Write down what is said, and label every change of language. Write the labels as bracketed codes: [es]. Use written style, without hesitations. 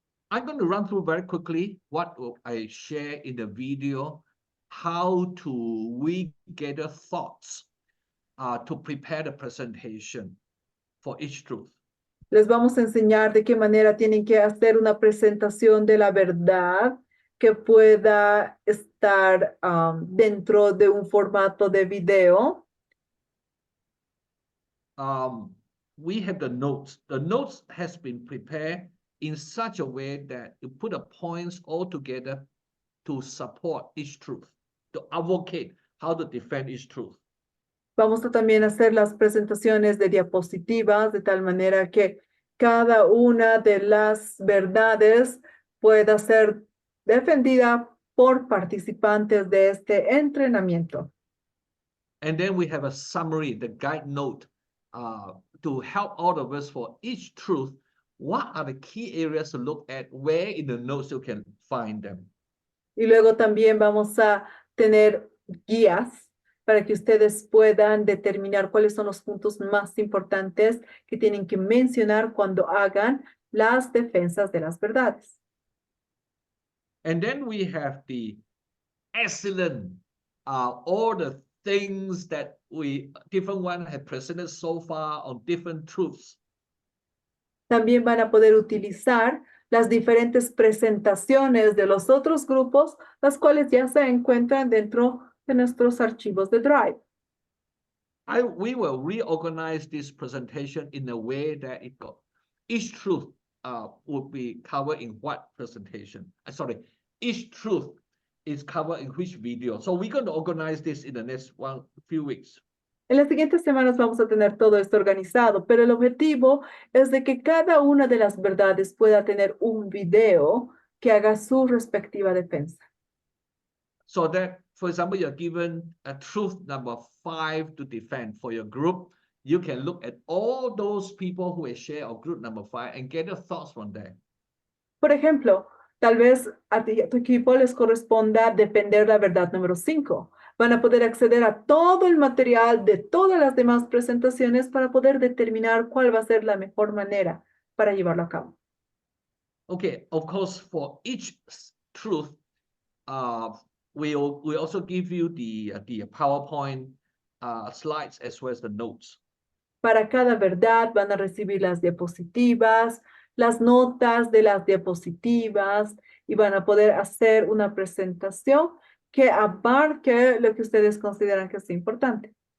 [en] I'm going to run through very quickly what I share in the video, how we gather thoughts to prepare the presentation for each truth. [es] Les vamos a enseñar de qué manera tienen que hacer una presentación de la verdad que pueda estar dentro de un formato de video. [en] We have the notes. The notes has been prepared in such a way that you put the points all together to support each truth, to advocate how to defend each truth. [es] Vamos a también hacer las presentaciones de diapositivas de tal manera que cada una de las verdades pueda ser defendida por participantes de este entrenamiento. [en] And then we have a summary, the guide note, to help all of us for each truth. What are the key areas to look at? Where in the notes you can find them? [es] Y luego también vamos a tener guías para que ustedes puedan determinar cuáles son los puntos más importantes que tienen que mencionar cuando hagan las defensas de las verdades. [en] And then we have the excellent, all the things that different one have presented so far on different truths. [es] También van a poder utilizar las diferentes presentaciones de los otros grupos, las cuales ya se encuentran dentro de nuestros archivos de Drive. [en] We will reorganize this presentation in a way that each truth would be covered in what presentation. Each truth is covered in which video. So we're going to organize this in the next few weeks. [es] En las siguientes semanas vamos a tener todo esto organizado, pero el objetivo es de que cada una de las verdades pueda tener un video que haga su respectiva defensa. [en] So that, for example, you're given a truth number 5 to defend for your group. You can look at all those people who have shared of group number 5 and get your thoughts from there. [es] Por ejemplo, tal vez a ti y a tu equipo les corresponda defender la verdad número 5. Van a poder acceder a todo el material de todas las demás presentaciones para poder determinar cuál va a ser la mejor manera para llevarlo a cabo. [en] Okay, of course, for each truth, we'll also give you the PowerPoint slides as well as the notes. [es] Para cada verdad van a recibir las diapositivas, las notas de las diapositivas y van a poder hacer una presentación que abarque lo que ustedes consideran que es importante.